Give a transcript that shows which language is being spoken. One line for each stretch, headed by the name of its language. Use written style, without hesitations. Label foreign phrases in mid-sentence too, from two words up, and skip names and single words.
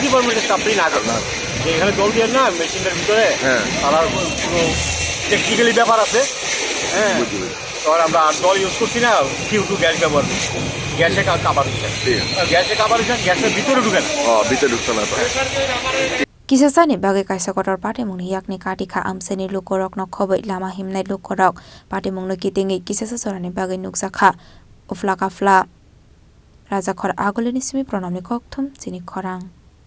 Bangla: ডিপার্টমেন্টের স্টাফই না করে এখানে জল দিয়ে না মেশিনের ভিতরে তারা পুরো টেকনিক্যালি ব্যাপার আছে তখন আমরা জল ইউজ করছি না CO2 গ্যাস ব্যবহার করছি গ্যাসে কাবার গ্যাসের ভিতরে ঢুকে না ভিতরে ঢুকতে না
Kok Borok: Kisasani bagai kaisa kotor patimung yakni katika amseni lukorok no khobai lama himnai lukorok patimung no kitingi kisasa sorani bagai nuksakha uflaka fla raja khor agoleni simi pronamni kokthum chini khorang